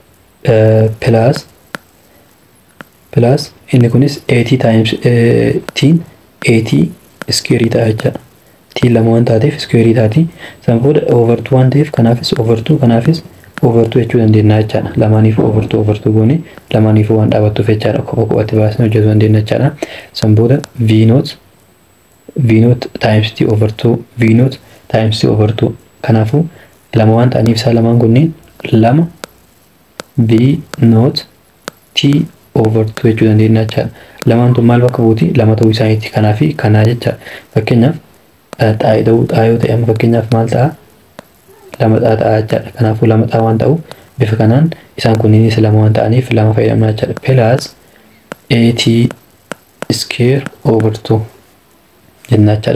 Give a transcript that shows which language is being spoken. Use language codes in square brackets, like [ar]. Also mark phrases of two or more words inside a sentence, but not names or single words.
[om] Plus inni kunis 80 [en] times t 80 square [om] ta'a jechuudha. T lama waan taateef square taati. San booda over 2 waan ta'eef kanaafis over 2 kanaafis over 2 jechuu dandeenya jechuudha. Lamaaniif over 2 goone lamaaniif waan dhaabattuuf jechuudha. Kophaatti baasnee hojjetuu dandeenya jechuudha. San booda [en] v not times t over 2 v not times t over 2 [om] kanaafuu lama waan ta'aniif isaa lamaan kunneen lama [en] v not t over 2 [om] jechuu dandeenya jechuudha. Lamaan tun maal bakka buuti? Lama ta'uu isaaniiti. Kanaafi kanaa jecha fakkeenyaaf xaa'oo ta'e amma fakkeenyaaf maal ta'a? Lama ta'a jechuudha. Kanaafuu lama ta'a waan ta'u bifa kanaan isaan kunniinis lama waan ta'aniif lama fayyadamna jechuudha. [en] Plus 80 square over 2 [om] jenna jechuudha.